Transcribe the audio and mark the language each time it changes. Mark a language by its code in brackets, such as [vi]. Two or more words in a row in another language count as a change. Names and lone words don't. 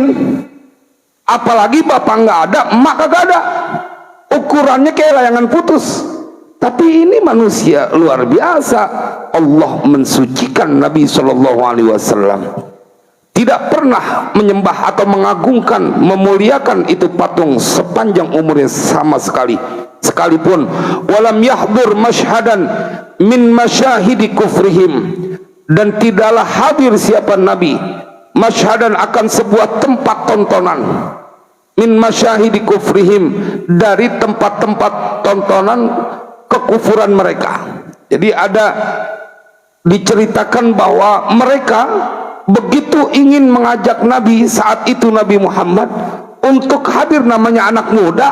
[id] Apalagi bapak nggak ada, emak kagak ada, ukurannya kayak layangan putus. Tapi ini manusia luar biasa. Allah mensucikan Nabi SAW. tidak pernah menyembah atau mengagungkan, memuliakan itu patung sepanjang umurnya sama sekali, sekalipun [ar] ولم يحضر مشهدا من مشاهد كفرهم, [id] dan tidaklah hadir siapa Nabi masyhadan akan sebuah tempat tontonan [ar] من مشاهد كفرهم, [id] dari tempat-tempat tontonan kekufuran mereka. Jadi ada diceritakan bahwa mereka begitu ingin mengajak Nabi saat itu, Nabi Muhammad, untuk hadir, namanya anak muda.